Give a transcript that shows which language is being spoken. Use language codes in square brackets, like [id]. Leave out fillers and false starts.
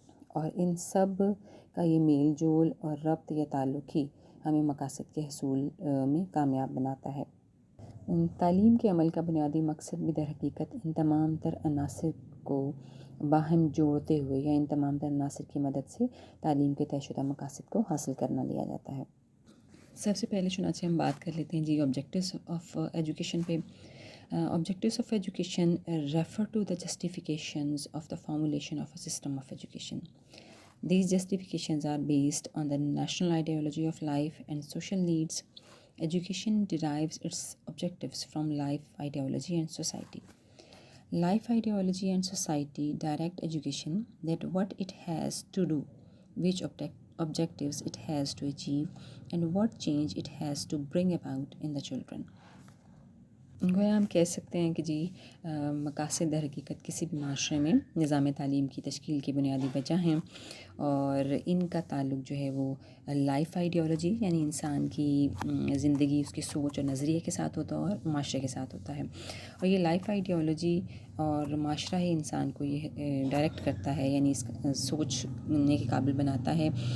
[ur] اور ان سب کا یہ میل جول اور ربط یا تعلق ہی ہمیں مقاصد کے حصول میں کامیاب بناتا ہے۔ تعلیم کے عمل کا بنیادی مقصد بھی در حقیقت ان تمام تر عناصر کو باہم جوڑتے ہوئے یا ان تمام تر عناصر کی مدد سے تعلیم کے طے شدہ مقاصد کو حاصل کرنا لیا جاتا ہے۔ سب سے پہلے چنانچہ ہم بات کر لیتے ہیں جی [en] Objectives of education پہ۔ Objectives of education refer to the justifications of the formulation of a system of education. These justifications are based on the national ideology of life and social needs. Education derives its objectives from life ideology and society. Life ideology and society direct education, that what it has to do, which objectives it has to achieve, and what change it has to bring about in the children. [ur] گویا ہم کہہ سکتے ہیں کہ جی مقاصد در حقیقت کسی بھی معاشرے میں نظام تعلیم کی تشکیل کی بنیادی وجہ ہیں، اور ان کا تعلق جو ہے وہ لائف آئیڈیالوجی یعنی انسان کی زندگی، اس کی سوچ اور نظریے کے ساتھ ہوتا ہے اور معاشرے کے ساتھ ہوتا ہے، اور یہ لائف آئیڈیالوجی اور معاشرہ ہی انسان کو یہ ڈائریکٹ کرتا ہے، یعنی اس سوچنے کے قابل بناتا ہے